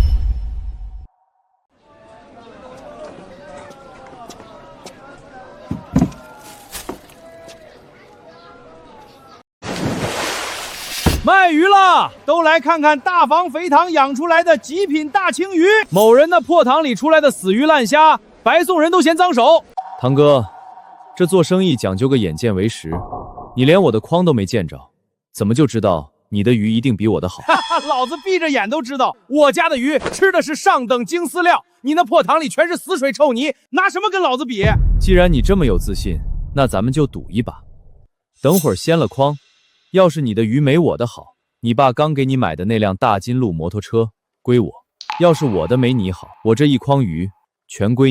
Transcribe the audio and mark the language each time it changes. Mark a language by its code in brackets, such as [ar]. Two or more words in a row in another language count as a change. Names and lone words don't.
[zh] 賣魚了，都來看看大房肥塘養出來的極品大青魚。某人那破塘裡出來的死魚爛蝦，白送人都嫌髒手。堂哥，這做生意講究個眼見為實，你連我的筐都沒見着，怎麼就知道你的魚一定比我的好？老子閉着眼都知道，我家的魚吃的是上等精飼料，你那破塘裡全是死水臭泥，拿什麼跟老子比？既然你這麼有自信，那咱們就賭一把。等會兒掀了筐，要是你的魚沒我的好，你爸剛給你買的那輛大金鹿摩托車歸我；要是我的沒你好，我這一筐魚全歸你。